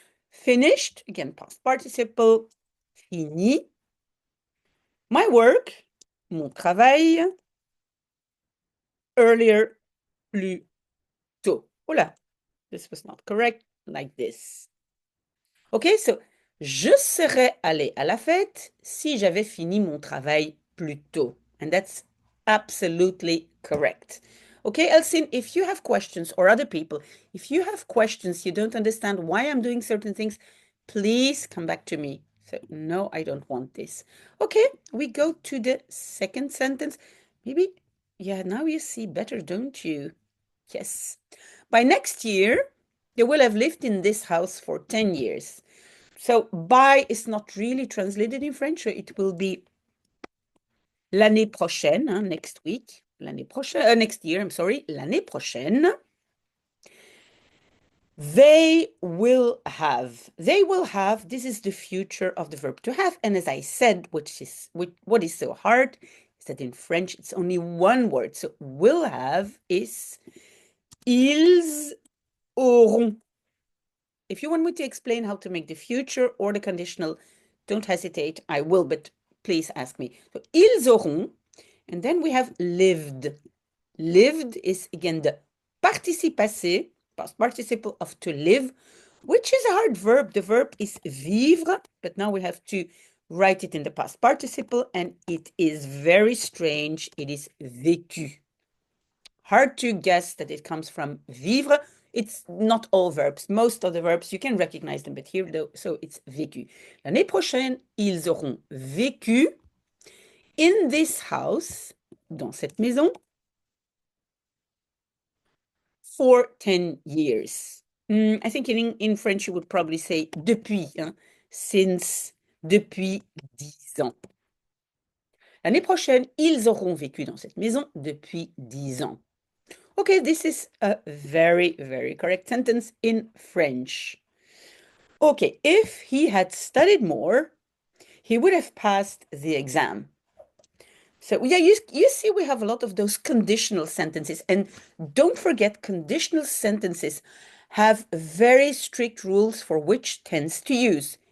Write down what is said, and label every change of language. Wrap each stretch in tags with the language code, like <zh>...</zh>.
<en>Finished, again, past participle. Fini. My work,</en> <fr>mon travail.</fr> <en>Earlier,</en> <fr>plus tôt.</fr> <en>Hola, this was not correct, like this.</en> <fr>Okay, so je serais allé à la fête si j'avais fini mon travail plus tôt.</fr> <en>And that's absolutely correct. Okay, Elsin, if you have questions, or other people, if you have questions, you don't understand why I'm doing certain things, please come back to me. So no, I don't want this. Okay, we go to the second sentence. Maybe, yeah, now you see better, don't you? Yes. By next year, they will have lived in this house for 10 years. So by is not really translated in French, so it will be</en> <fr>l'année prochaine,</fr> <en>next week.</en> <fr>L'année prochaine,</fr> <en>next year, I'm sorry,</en> <fr>l'année prochaine.</fr> <en>They will have. They will have. This is the future of the verb to have. And as I said, what is so hard is that in French it's only one word. So will have is</en> <fr>ils auront.</fr> <en>If you want me to explain how to make the future or the conditional, don't hesitate. I will, but please ask me. So</en> <fr>ils auront,</fr> <en>and then we have lived. Lived is again the participe passé, past participle of to live, which is a hard verb. The verb is vivre, but now we have to write it in the past participle, and it is very strange. It is vécu. Hard to guess that it comes from vivre. It's not all verbs. Most of the verbs, you can recognize them, but here, though, so it's vécu.</en> <fr>L'année prochaine, ils auront vécu</fr> <en>in this house,</en> <fr>dans cette maison,</fr> <en>for 10 years. I think in French, you would probably say depuis, since,</en> <fr>depuis 10 ans. L'année prochaine, ils auront vécu dans cette maison depuis 10 ans.</fr> <en>Okay, this is a very, very correct sentence in French. Okay, if he had studied more, he would have passed the exam. So yeah, you see we have a lot of those conditional sentences. And don't forget, conditional sentences have very strict rules for which tense to use.</en>